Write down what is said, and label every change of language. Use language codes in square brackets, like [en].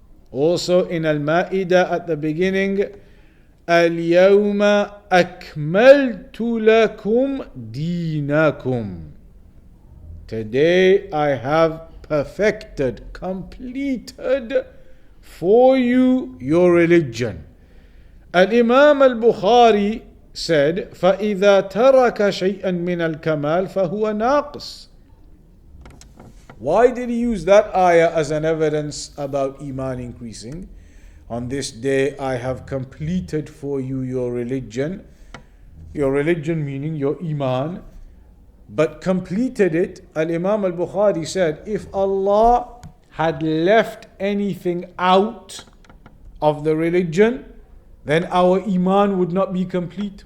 [en] Also in Al-Ma'idah at the beginning, [ar] اليوم أكملت لكم دينكم. [en] Today I have perfected, completed for you your religion. Al-Imam al-Bukhari said, [ar] فَإِذَا تَرَكَ شَيْئًا مِنَ الْكَمَالِ فَهُوَ نَاقِص. [en] Why did he use that ayah as an evidence about Iman increasing? On this day I have completed for you your religion. Your religion meaning your Iman. But completed it, Al-Imam al-Bukhari said, if Allah had left anything out of the religion, then our Iman would not be complete.